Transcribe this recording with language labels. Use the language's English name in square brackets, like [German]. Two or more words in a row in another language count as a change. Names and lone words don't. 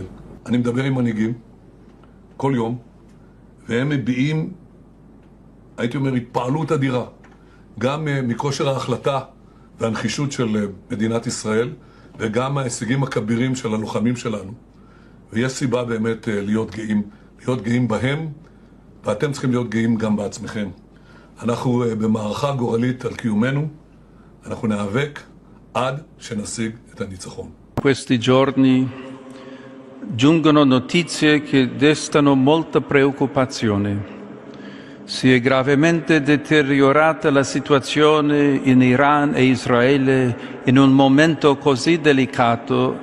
[Hebrew] אני מדבר עם מנהיגים כל יום, והם מביעים, הייתי אומר, התפעלות אדירה, גם מכושר ההחלטה והנחישות של מדינת ישראל, וגם מההישגים הכבירים של הלוחמים שלנו. ויש סיבה באמת להיות גאים בהם, ואתם צריכים להיות גאים גם בעצמכם. אנחנו במערכה גורלית על קיומנו, אנחנו ניאבק עד שנשיג את הניצחון. [Italian] Questi giorni giungono notizie che destano molta preoccupazione. Si è gravemente deteriorata la situazione in Iran e Israele in un momento così delicato.